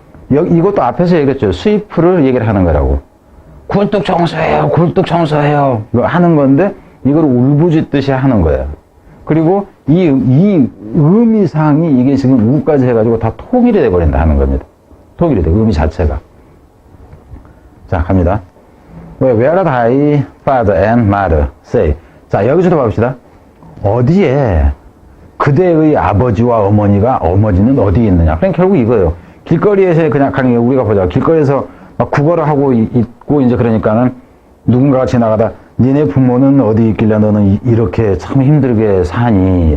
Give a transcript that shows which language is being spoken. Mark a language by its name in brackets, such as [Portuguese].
[Korean] 이것도 앞에서 얘기했죠. 스위프를 얘기를 하는 거라고. 굴뚝 청소해요, 굴뚝 청소해요. 이거 하는 건데, 이걸 울부짖듯이 하는 거예요. 그리고 이 의미상이 이게 지금 우까지 해가지고 다 통일이 돼버린다 하는 겁니다. 통일이 돼, 의미 자체가. 자, 갑니다. [English] Where thy father and mother say. [Korean] 자, 여기서도 봅시다. 어디에 그대의 아버지와 어머니는 어디에 있느냐. 그냥 결국 이거예요. 길거리에서 그냥 가는 게 우리가 보자. 길거리에서 막 구걸을 하고 있고 이제 그러니까는 누군가가 지나가다 니네 부모는 어디 있길래 너는 이렇게 참 힘들게 사니?